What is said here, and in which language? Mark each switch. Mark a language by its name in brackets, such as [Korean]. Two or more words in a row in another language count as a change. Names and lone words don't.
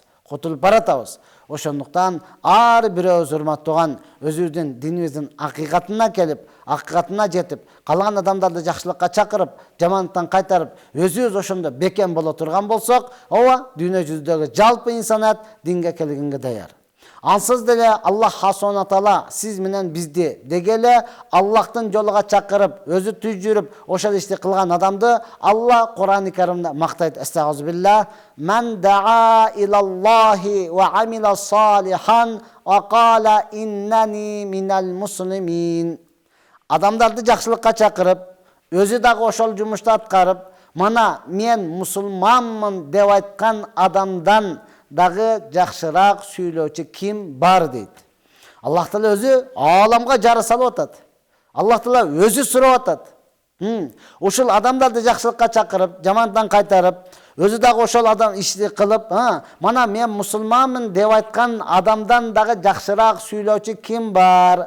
[Kyrgyz] Ошондуктан ар бирөөбүз урматтаган өзүбүздүн динибиздин акыйкатына келип, акыйкатына жетип, калган адамдарды жакшылыкка чакырып, жамандыктан кайтарып, өзүбүз ошондо бекем боло турган болсок, ооба, дүйнө жүзүндөгү жалпы инсаният динге келгенге даяр. Ансыз деле [Arabic] الله سبحانه تعالى [Kyrgyz] сиз менен бизди дегеле Аллахтын жолуга чакырып, өзү түз жүрүп, ошол ишти кылган адамды Аллах Кур'ан-ы Каримде мактайт. Астагфируллах. [Arabic] من دعا إلى الله وعمل صالحا وقال إنني من المسلمين. [Kyrgyz] Адамдарды жакшылыкка чакырып, өзү дагы ошол жумушту аткарып, мана мен мусулманмын деп айткан адамдан дагы жакшыраак сүйлөөчү ким бар дейт. Аллах Таала өзү ааламга жары салып атат. Аллах Таала өзү сурап атат. Ушул адамдарды жакшылыкка чакырып, жамандан кайтарып, өзү дагы ошол адам ишти кылып, мана мен мусулманмын деп айткан адамдан дагы жакшыраак сүйлөөчү ким бар?